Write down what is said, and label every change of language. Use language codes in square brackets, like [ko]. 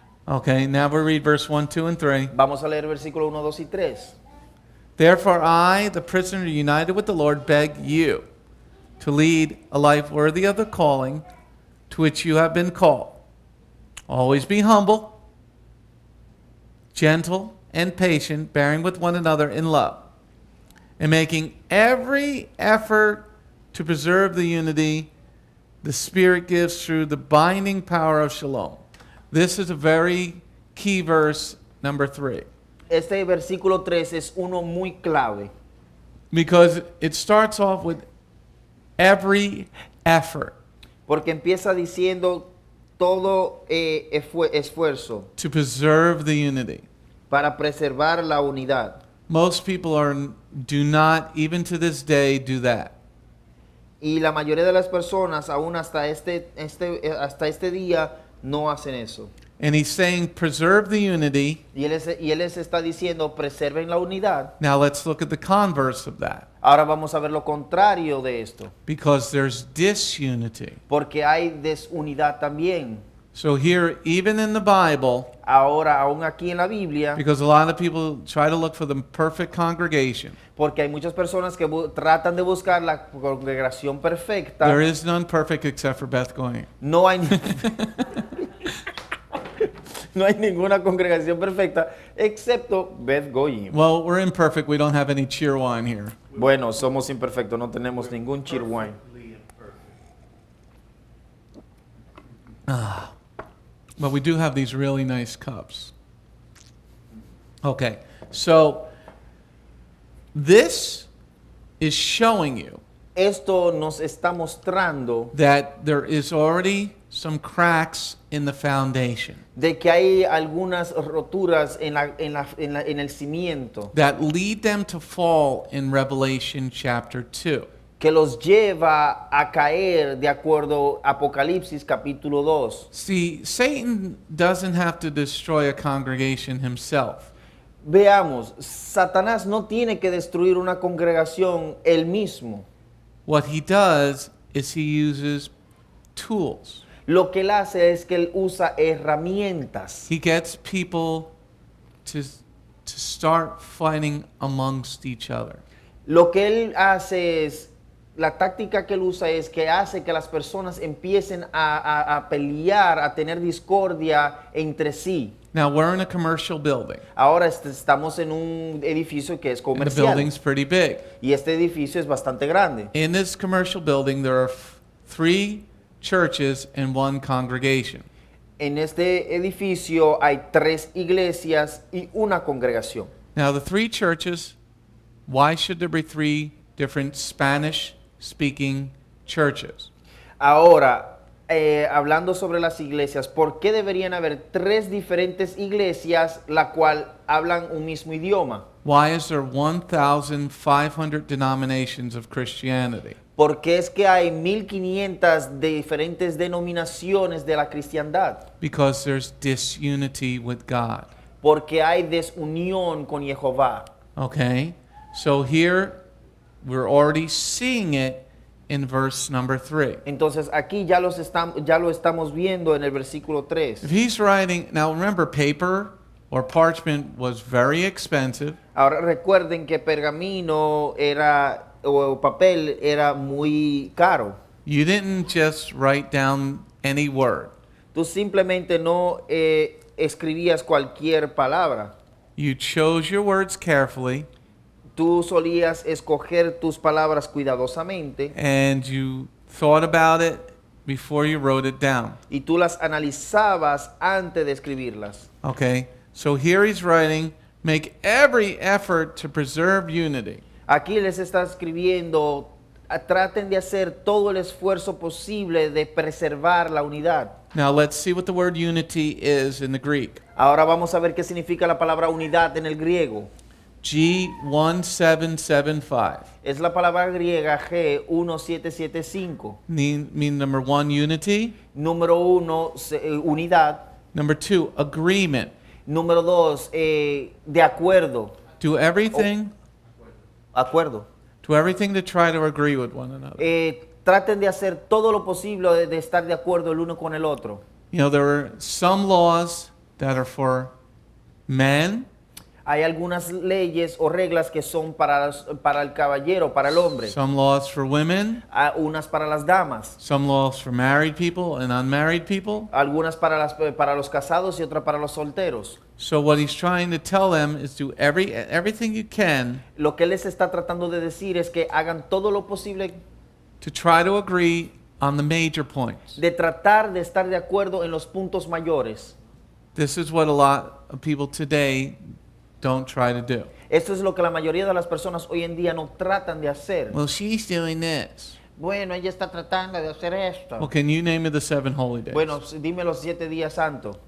[en] Okay, now we read verse 1, 2, and 3. [es] Vamos a leer versículo 1, 2 y 3. [en] Therefore I, the prisoner united with the Lord, beg you to lead a life worthy of the calling to which you have been called. Always be humble, gentle, and patient, bearing with one another in love, and making every effort to preserve the unity the Spirit gives through the binding power of shalom. This is a very key verse, number 3. [es] Este versículo 3 es uno muy clave, [en] Because it starts off with every effort [es] porque empieza diciendo todo esfuerzo [en] to preserve the unity. [es] para preservar la unidad. [en] Most people do not, even to this day, do that. [es] Y la mayoría de las personas, aún hasta este día, no hacen eso. [en] And he's saying, preserve the unity. [es] Y él les está diciendo, preserven la unidad. [en] Now let's look at the converse of that. [es] Ahora vamos a ver lo contrario de esto, [en] Because there's disunity. [es] porque hay desunidad también. [en] So here, even in the Bible, [es] Ahora, aún aquí en la Biblia, [en] because a lot of people try to look for the perfect congregation, [es] porque hay muchas personas que tratan de buscar la congregación perfecta. [en] there is none perfect except for Beth Goyen. [es] No hay, no hay ninguna congregación perfecta excepto Beth Goyim. [en] Well, we're imperfect. We don't have any cheer wine here. [es] Bueno, somos imperfectos, no tenemos ningún cheer wine. [en] But we do have these really nice cups. Okay, so this is showing you [es] Esto nos está mostrando [en] that there is already some cracks in the foundation [es] de que hay algunas roturas en el cimiento [en] that lead them to fall in Revelation chapter 2. [es] que los lleva a caer de acuerdo a Apocalipsis capítulo 2. [en] See, Satan doesn't have to destroy a congregation himself. [es] Veamos, Satanás no tiene que destruir una congregación él mismo. [en] What he does is he uses tools. [es] Lo que él hace es que él usa herramientas. [en] He gets people to start fighting amongst each other. [es] Lo que él hace es, la táctica que él usa es que hace que las personas empiecen a pelear, a tener discordia entre sí. [en] Now, we're in a commercial building, [es] Ahora estamos en un edificio que es [en] and the [es] comercial [en] building's pretty big. [es] y este edificio es bastante grande. [en] In this commercial building, there are 3 churches and 1 congregation. [es] En este edificio hay 3 iglesias y una congregación. [en] Now, the 3 churches, why should there be 3 different Spanish-speaking churches? [es] Ahora, hablando sobre las iglesias, ¿por qué deberían haber 3 diferentes iglesias la cual hablan un mismo idioma? [en] Why is there 1,500 denominations of Christianity? [es] ¿Por qué es que hay 1500 de diferentes denominaciones de la cristiandad? [en] Because there's disunity with God. [es] Porque hay desunión con Jehová. [en] Okay? So here we're already seeing it in verse number 3. [es] Entonces aquí ya lo estamos viendo en el versículo 3. [en] If he's writing, now remember, paper or parchment was very expensive. [es] Ahora recuerden que pergamino o papel era muy caro. [en] You didn't just write down any word. [es] Tú simplemente no escribías cualquier palabra. [en] You chose your words carefully, [es] Tú solías escoger tus palabras cuidadosamente [en] and you thought about it before you wrote it down. [es] y tú las analizabas antes de escribirlas. [en] Okay? So here he's writing, make every effort to preserve unity. [es] Aquí les está escribiendo, traten de hacer todo el esfuerzo posible de preservar la unidad. [en] Now let's see what the word unity is in the Greek. [es] Ahora vamos a ver qué significa la palabra unidad en el griego. [en] G1775. [es] Es la palabra griega G1775. [en] Mean number 1, unity. [es] Número 1, unidad. [en] Number 2, agreement. [es] Número 2, de acuerdo. [en] Do everything [es] Acuerdo. [en] to try to agree with one another. [es] Traten de hacer todo lo posible de estar de acuerdo el uno con el otro. [en] You know, there are some laws that are for men, [es] Hay algunas leyes o reglas que son para el caballero, para el hombre. [en] some laws for women, [es] Unas para las damas. [en] some laws for married people and unmarried people. [es] Algunas para los casados y otras para los solteros. [en] So what he's trying to tell them is do everything you can [es] Lo que él les está tratando de decir es que hagan todo lo posible [en] to try to agree on the major points. [es] de tratar de estar de acuerdo en los puntos mayores. [en] This is what a lot of people today don't try to do. [es] Esto es lo que la mayoría de las personas hoy en día no tratan de hacer. [en] Well, she's doing this. [es] Bueno, ella está tratando de hacer esto. [en] Well, can you name me the 7 holy days [es] Bueno, dime los 7 días santos